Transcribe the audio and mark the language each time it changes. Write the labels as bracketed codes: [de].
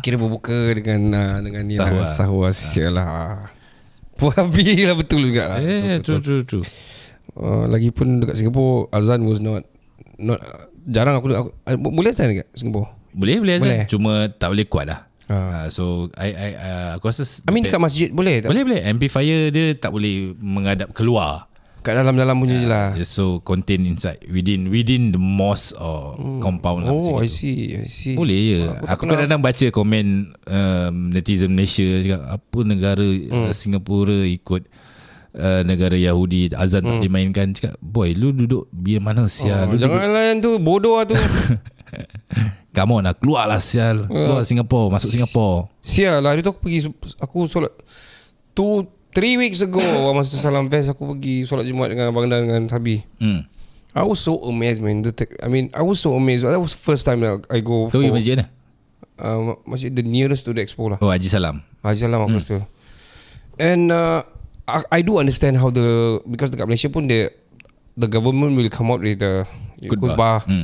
[ms] Kira berbuka dengan ni sahur lah. Puabi lah, betul juga lah. [en] True. [ms] Lagipun dekat Singapore azan [en] was not [ms] jarang aku boleh asal dekat Singapore. Boleh asal. Cuma tak boleh kuat lah. So aku rasa dekat masjid boleh tak? Boleh. Amplifier dia tak boleh menghadap keluar. Kat dalam punya je lah. [en] So contain inside within the mosque or compound lah. I see. [ms] Boleh je. Aku kadang-kadang baca komen netizen Malaysia cakap apa negara Singapura ikut negara Yahudi azan tak dimainkan. Cakap boy lu duduk biar mana sial. Jangan layan tu bodoh lah tu. Come on lah, keluar lah sial. Keluar Singapore, masuk Singapore. Sial lah, itu aku solat [en] 3 weeks ago [ms] masa Salam Fest aku pergi solat Jumaat dengan Abang Dan dengan Sabi. [en] I was so amazed man. I was so amazed. That was first time that I go. [ms] Kau pergi masjid mana? Masjid [en] the nearest to the expo lah. [ms] Oh, Haji Salam aku rasa. [en] And I do understand how [ms] because dekat Malaysia pun [en] the government will come out with the khutbah.